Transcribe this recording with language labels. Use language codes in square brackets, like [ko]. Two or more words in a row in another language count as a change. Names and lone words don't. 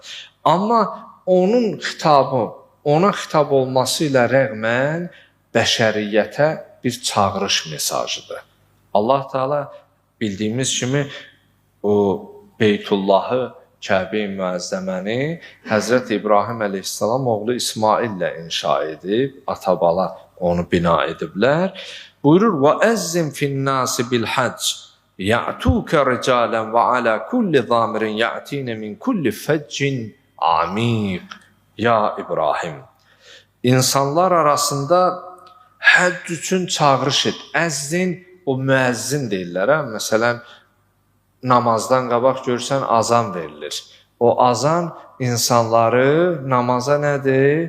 [az] Amma onun xitabı, ona xitab olması ilə rəğmən bəşəriyyətə bir çağırış mesajıdır. Allah Teala bildiyimiz kimi o Beytullahı, Kəbə-i Müəzzəməni Həzrət İbrahim əleyhissalam oğlu İsmail ilə inşa edib, atabala onu bina ediblər. Buyurur: [ar] وَأَزِّمْ فِي النَّاسِ بِالْحَجِّ يَأْتُوكَ رِجَالًا وَعَلَى كُلِّ ضَامِرٍ يَأْتِينَ مِنْ كُلِّ فَجٍّ عَمِيقٍ. [az] Ya İbrahim, insanlar arasında həcc üçün çağırış et. Əzzin, o müəzzin deyirlər. Məsələn, namazdan qabaq görsən azan verilir. O azan insanları namaza nədir?